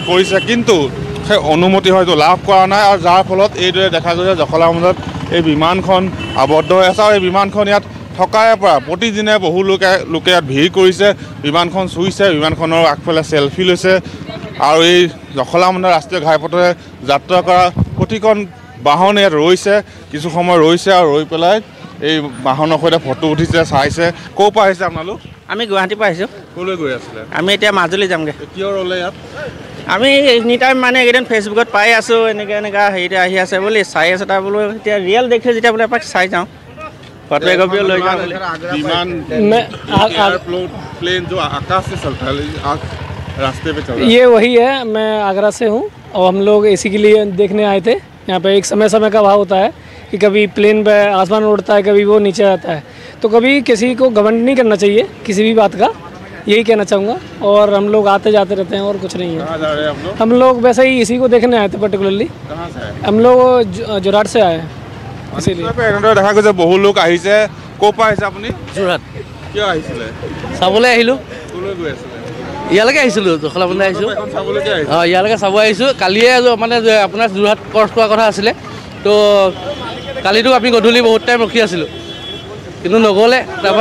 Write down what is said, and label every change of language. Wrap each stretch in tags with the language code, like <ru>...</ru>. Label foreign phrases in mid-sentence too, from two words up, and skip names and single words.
<as>কৰিছে কিন্তু সেই অনুমতি হয়তো লাভ কৰা নাই আৰু যাৰ ফলত এইদৰে দেখা গৈছে জখলাবন্ধাত এই বিমানখন আবদ্ধ হৈ আছে আৰু এই বিমানখন ইয়াত থকাৰে পৰা প্ৰতিদিনে বহু লোকে ইয়াত ভিৰ কৰিছে বিমানখন চুইছে বিমানখনৰ আগফালে চেলফি লৈছে আৰু এই জখলাবন্ধা ৰাষ্ট্ৰীয় ঘাইপথে যাত্ৰা কৰা প্ৰতিখন বাহন ইয়াত ৰৈছে কিছু সময় ৰৈছে আৰু ৰৈ পেলাই এই বাহনৰ সৈতে ফটো উঠিছে চাইছে ক'ৰ পৰা আহিছে আপোনালোক আমি গুৱাহাটীৰ পৰা আহিছোঁ ক'লৈ গৈ আছিলে আমি এতিয়া মাজুলী যামগৈ কিয় ৰ'লে ইয়াত আমি</as> <en>any time</en> <as>মানে এইকেইদিন ফেচবুকত পাই আছোঁ এনেকুৱা হেৰিতে আহি আছে বুলি চাই আছোঁ তাৰ বোলো এতিয়া ৰিয়েল দেখি যেতিয়া বোলে এপাক চাই যাওঁ ফটো একপিও লৈ যাওঁ বুলি</as> <hi>विमान प्लेन जो आकाश से चलता है रास्ते पे चल रहा है ये वही है मैं आगरा से हूँ और हम लोग इसी के लिए देखने आए थे यहाँ पे एक समय का भाव होता है कि कभी प्लेन पे आसमान उड़ता है कभी वो नीचे आता है तो कभी किसी को घमंड नहीं करना चाहिए किसी भी बात का यही कहना चाहूँगा और हम लोग आते जाते रहते हैं और कुछ नहीं है कहाँ जा रहे हैं आप लोग हम लोग वैसे ही इसी को देखने आए थे पर्टिकुलरली कहाँ से हम लोग जोरहाट से आए हैं इसीलिए</hi> <as>এনেদৰে দেখা গৈছে বহু লোক আহিছে ক'ৰ পৰা আহিছে আপুনি যোৰহাট কিয় আহিছিলে চাবলৈ আহিলোঁ ক'লৈ গৈ আছিলে ইয়ালৈকে আহিছিলোঁ জখলাবন্ধা আহিছোঁ এখন চাবলৈকে আহিছে অঁ ইয়ালৈকে চাব আহিছোঁ কালিয়ে মানে আপোনাৰ যোৰহাট ক্ৰছ কৰা কথা আছিলে তো কালিতো আমি গধূলি বহুত টাইম ৰখি আছিলোঁ কিন্তু নগ'লে তাৰপৰা</as>